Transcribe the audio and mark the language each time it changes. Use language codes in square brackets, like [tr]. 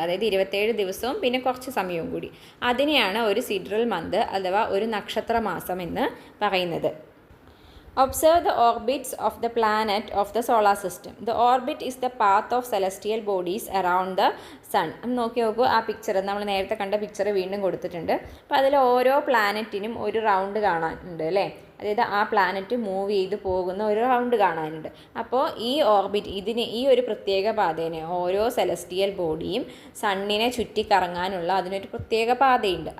[ml] അതായത് 27 ദിവസവും പിന്നെ കുറച്ച് സമയവും കൂടി. അതിനെയാണ് ഒരു സിഡറൽ മന്ത് അഥവാ ഒരു നക്ഷത്ര മാസം എന്ന് പറയുന്നത്. [en] Observe the orbits of the planet of the solar system. The orbit is the path of celestial bodies around the sun. [ml] നോക്കി നോക്കൂ, ആ പിക്ചർ നമ്മൾ നേരത്തെ കണ്ട പിക്ചർ വീണ്ടും കൊടുത്തിട്ടുണ്ട്. അപ്പോൾ അതിൽ ഓരോ പ്ലാനറ്റിനും ഒരു റൗണ്ട് കാണാനുണ്ട് അല്ലേ? അതായത് ആ പ്ലാനറ്റ് മൂവ് ചെയ്ത് പോകുന്ന ഒരു റൗണ്ട് കാണാനുണ്ട്. അപ്പോൾ ഈ ഓർബിറ്റ് ഈ ഒരു പ്രത്യേക പാതേനെ ഓരോ സെലസ്റ്റിയൽ ബോഡിയും സണ്ണിനെ ചുറ്റിക്കറങ്ങാനുള്ള അതിനൊരു പ്രത്യേക പാതയുണ്ട്.